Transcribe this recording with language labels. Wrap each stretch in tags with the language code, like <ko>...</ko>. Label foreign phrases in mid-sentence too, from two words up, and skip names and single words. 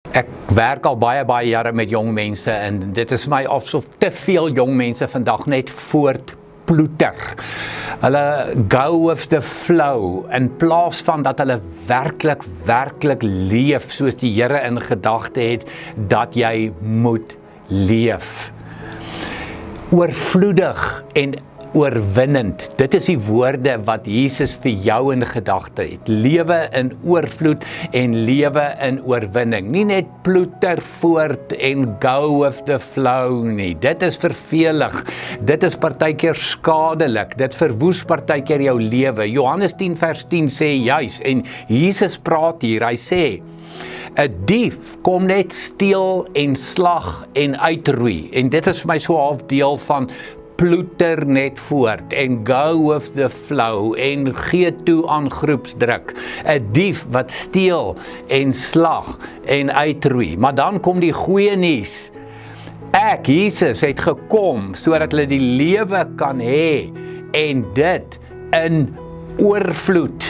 <af>Ek werk al baie jare met jong mense en dit is my asof te veel jong mense vandag net voortploeter. Hulle</af> <en>go with the flow</en> <af>in plaas van dat hulle werklik leef soos die Here in gedagte het dat jy moet leef. Oorvloedig en oorwinnend. Dit is die woorde wat Jesus vir jou in gedagte het. Lewe in oorvloed en lewe in oorwinning. Nie net ploeter voort en</af> <en>go with the flow</en> <af>nie. Dit is vervelig. Dit is partykeer skadelik. Dit verwoes partykeer jou lewe. Johannes 10 vers 10 sê juis, en Jesus praat hier, hy sê, 'n dief kom net steel en slag en uitroei. En dit is vir my so half deel van ploeter net voort en</af> <en>go with the flow</en> <af>en gee toe aan groepsdruk. 'n Dief wat steel en slag en uitroei. Maar dan kom die goeie nuus. Ek, Jesus, het gekom sodat hulle die lewe kan hê en dit in oorvloed.</af>